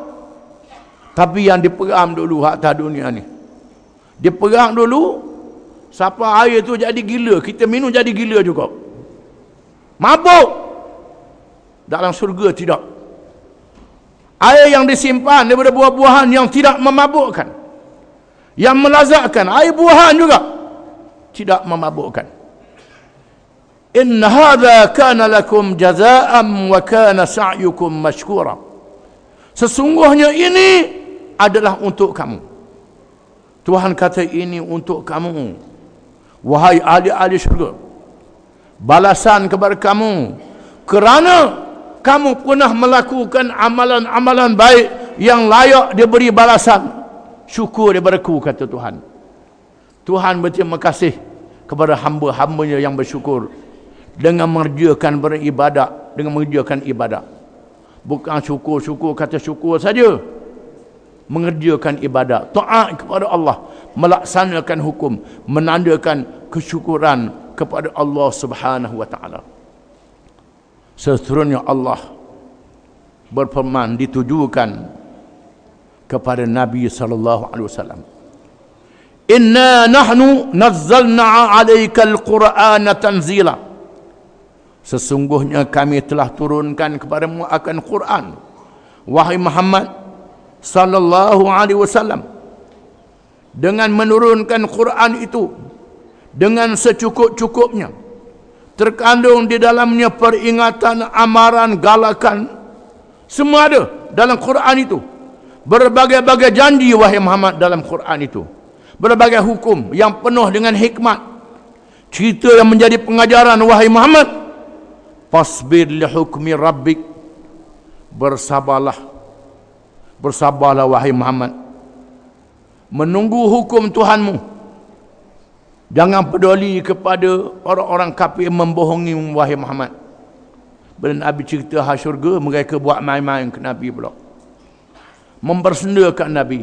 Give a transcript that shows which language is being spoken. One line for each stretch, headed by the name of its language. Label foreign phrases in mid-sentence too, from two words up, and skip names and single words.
Malay: Tapi yang diperam dulu atas dunia ni. Diperam dulu, siapa air tu jadi gila, kita minum jadi gila juga. Mabuk. Dalam surga tidak. Air yang disimpan daripada buah-buahan yang tidak memabukkan, yang melazatkan, air buahan juga tidak memabukkan.
Arabic: إن هذا كان لكم جزاء وكان سعيكم مشكورا.
Malay: Sesungguhnya ini adalah untuk kamu. Tuhan kata ini untuk kamu, wahai ahli-ahli syurga. Balasan kepada kamu kerana kamu pernah melakukan amalan-amalan baik yang layak diberi balasan. Syukur daripada-Ku, kata Tuhan. Tuhan berterima kasih kepada hamba-hambanya yang bersyukur dengan mengerjakan beribadat, dengan mengerjakan ibadat. Bukan syukur-syukur kata syukur saja, mengerjakan ibadat, taat kepada Allah, melaksanakan hukum, menandakan kesyukuran kepada Allah
Arabic: سبحانه وتعالى.
Malay: Seterusnya Allah berfirman ditujukan kepada Nabi
Arabic: صلى الله عليه وسلم. إنا نحن نزلنا عليك القرآن تنزيلا.
Malay: Sesungguhnya kami telah turunkan kepadamu akan Quran, wahai Muhammad
Arabic: صلى الله عليه وسلم,
Malay: dengan menurunkan Quran itu dengan secukup-cukupnya. Terkandung di dalamnya peringatan, amaran, galakan, semua ada dalam Quran itu. Berbagai-bagai janji wahai Muhammad dalam Quran itu. Berbagai hukum yang penuh dengan hikmat. Cerita yang menjadi pengajaran wahai Muhammad.
Arabic: فاصبر لحكم ربك.
Malay: Bersabarlah. Bersabarlah wahai Muhammad, menunggu hukum Tuhanmu. Jangan peduli kepada orang-orang kafir membohongi wahai Muhammad. Bila Nabi cerita hal syurga, mereka buat main-main ke Nabi pula, mempersendakan Nabi.